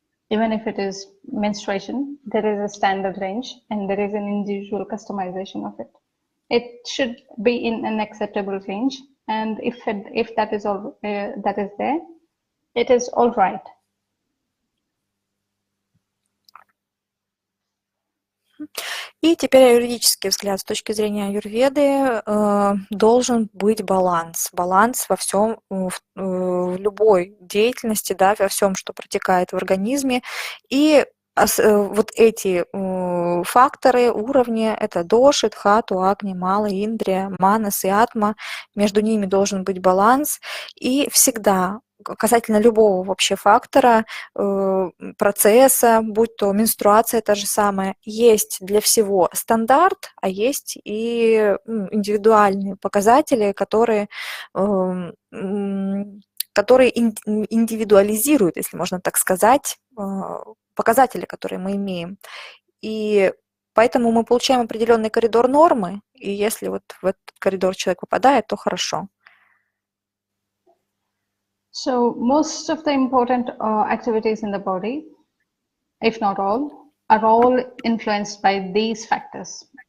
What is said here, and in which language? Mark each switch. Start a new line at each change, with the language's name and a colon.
English: Even if it is menstruation, there is a standard range and there is an individual customization of it. It should be in an acceptable range, and if that is all that is there, it is all right.
Russian: И теперь аюрведический взгляд. С точки зрения аюрведы должен быть баланс. Баланс во всем, в любой деятельности, да, во всем, что протекает в организме. И вот эти факторы, уровни, это доши, дхату, агни, мала, индрия, манас и атма. Между ними должен быть баланс. И всегда касательно любого вообще фактора, процесса, будь то менструация та же самая, есть для всего стандарт, а есть и индивидуальные показатели, которые индивидуализируют, если можно так сказать, показатели, которые мы имеем. И поэтому мы получаем определенный коридор нормы, и если вот в этот коридор человек попадает, то хорошо.
English: So most of the important activities in the body, if not all, are all influenced by these factors.